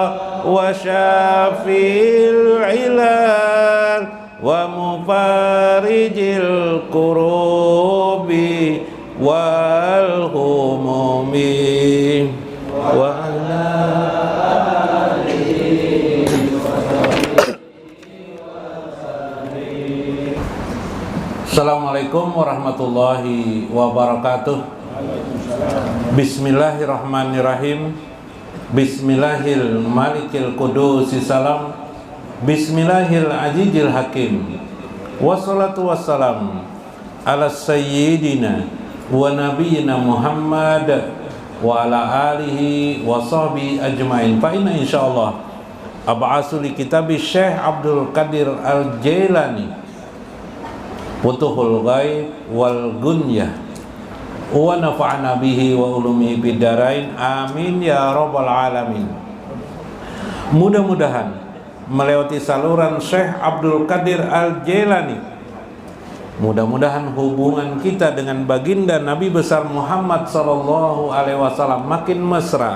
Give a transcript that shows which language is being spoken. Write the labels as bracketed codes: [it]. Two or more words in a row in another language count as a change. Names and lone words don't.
[ar] وشافي العلل ومفرج الكروب والهموم وعلى السلام عليكم ورحمة الله وبركاته. بسم الله الرحمن الرحيم. بسم الله الملك القدوس السلام. بسم الله العزيز الحكيم. والصلاة والسلام على سيدنا ونبينا محمد وعلى آله وصحبه أجمعين. فإن إن شاء الله أبعث لكتاب الشيخ عبد القادر الجيلاني فتوح الغيب والغنية ونفعنا به وعلومه بالدارين آمين يا رب العالمين. [id] Mudah-mudahan melewati saluran Syekh Abdul Qadir Al-Jailani, mudah-mudahan hubungan kita dengan baginda Nabi besar Muhammad [ar] صلى الله عليه وسلم [id] makin mesra.